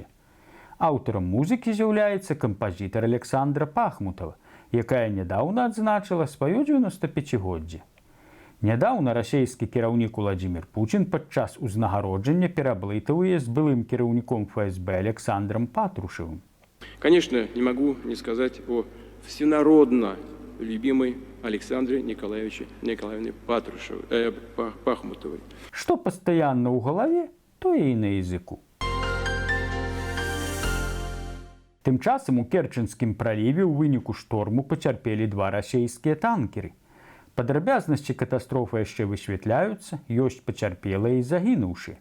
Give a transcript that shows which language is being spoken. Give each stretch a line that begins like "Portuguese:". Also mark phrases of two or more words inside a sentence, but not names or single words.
Belarusian: Аўтарам музыкі з'яўляецца кампазітар Александра Пахмутова, якая нядаўна адзначыла сваё 95-годдзе. Нядаўна расійскі кіраўнік Уладзімір Пучин падчас узнагароджання пераблытаў яе з былым кіраўніком ФСБ Александром Патрушевым.
Russian: Конечно, не могу не сказать о всенародно любимой Александре Николаевне Пахмутовой.
Belarusian: Што пастаянна ў галаве, тое і на языку. Тым часам у Керченскім праліве ў выніку шторму пацярпелі 2 расійскія танкеры. Падрабязнасці катастрофы яшчэ высвятляюцца, ёсць пацярпелыя і загінуўшы.